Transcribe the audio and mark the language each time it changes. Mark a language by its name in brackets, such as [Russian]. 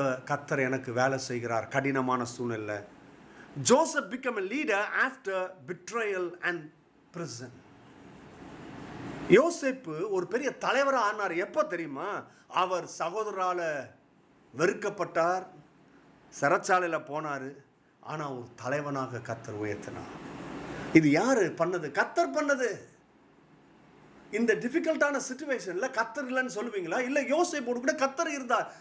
[Tamil] கர்த்தர் எனக்கு வேலை செய்கிறார் கடினமான சூழ்நிலை. [English] Joseph became a leader after betrayal and prison. [Tamil] யோசேப்பு ஒரு பெரிய தலைவராக ஆனார். எப்போ தெரியுமா? அவர் சகோதரால் வெறுக்கப்பட்டார், சிறைச்சாலையில் போனார். ஆனால் ஒரு தலைவனாக கர்த்தர் உயர்த்தினார். இது யார் பண்ணது? கர்த்தர் பண்ணது. இந்த டிஃபிகல்ட்டான சிச்சுவேஷனில் கர்த்தர் இல்லைன்னு சொல்லுவீங்களா? இல்லை, யோசேப்போடு கூட கர்த்தர் இருந்தார்.